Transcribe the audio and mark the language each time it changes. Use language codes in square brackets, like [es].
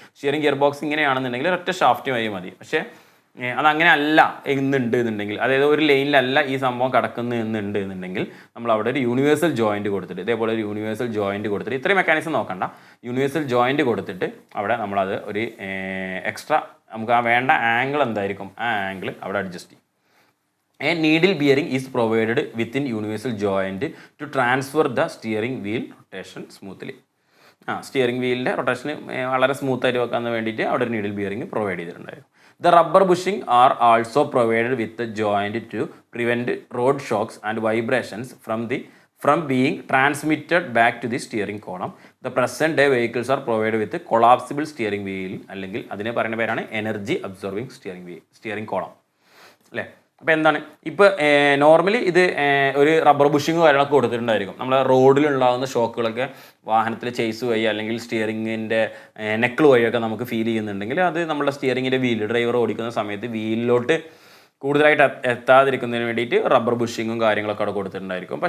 [ml] Steering gear box ഇങ്ങനെയാണെന്നുണ്ടെങ്കിൽ ഒറ്റ shaft വഴി മതി. പക്ഷേ അതങ്ങനെ അല്ല എന്നുണ്ടെന്നുണ്ടെങ്കിൽ, അതായത് ഒരു ലൈനിലല്ല ഈ സംഭവം കിടക്കുന്നുണ്ട് എന്നുണ്ടെങ്കിൽ നമ്മൾ അവിടെ ഒരു യൂണിവേഴ്സൽ ജോയിൻറ്റ് കൊടുത്തിട്ട്, ഇതേപോലെ ഒരു യൂണിവേഴ്സൽ ജോയിൻറ്റ് കൊടുത്തിട്ട്, ഇത്രയും മെക്കാനിസം നോക്കണ്ട, യൂണിവേഴ്സൽ ജോയിൻറ്റ് കൊടുത്തിട്ട് അവിടെ നമ്മളത് ഒരു എക്സ്ട്രാ നമുക്ക് ആ വേണ്ട ആംഗിൾ എന്തായിരിക്കും ആ ആംഗിൾ അവിടെ അഡ്ജസ്റ്റ് ചെയ്യും. [en] A needle bearing is provided within universal joint to transfer the steering wheel rotation smoothly. [ml] Steering വീലിൻ്റെ റൊട്ടേഷന് വളരെ സ്മൂത്തായിട്ട് വെക്കാൻ വേണ്ടിയിട്ട് അവിടെ ഒരു നീഡിൽ ബിയറിംഗ് പ്രൊവൈഡ് ചെയ്തിട്ടുണ്ടായിരുന്നു. [en] The rubber bushing are also provided with the joint to prevent road shocks and vibrations from being transmitted back to the steering column. The present day vehicles are provided with a collapsible steering wheel, [ml] അല്ലെങ്കിൽ അതിനെ പറയുന്ന പേരാണ് energy absorbing steering column അല്ലേ. അപ്പോൾ എന്താണ് ഇപ്പോൾ normally ഇത് ഒരു റബ്ബർ ബുഷിങ് കാര്യങ്ങളൊക്കെ കൊടുത്തിട്ടുണ്ടായിരിക്കും. നമ്മളെ റോഡിലുണ്ടാകുന്ന ഷോക്കുകളൊക്കെ വാഹനത്തിൽ ചേസ് വഴി അല്ലെങ്കിൽ സ്റ്റിയറിങ്ങിൻ്റെ നെക്കിൾ വഴിയൊക്കെ നമുക്ക് ഫീൽ ചെയ്യുന്നുണ്ടെങ്കിൽ അത് നമ്മുടെ സ്റ്റിയറിങ്ങിൻ്റെ ഡ്രൈവർ ഓടിക്കുന്ന സമയത്ത് വീലിലോട്ട് കൂടുതലായിട്ട് എത്താതിരിക്കുന്നതിന് വേണ്ടിയിട്ട് റബ്ബർ ബുഷിങ്ങും കാര്യങ്ങളൊക്കെ അവിടെ കൊടുത്തിട്ടുണ്ടായിരിക്കും.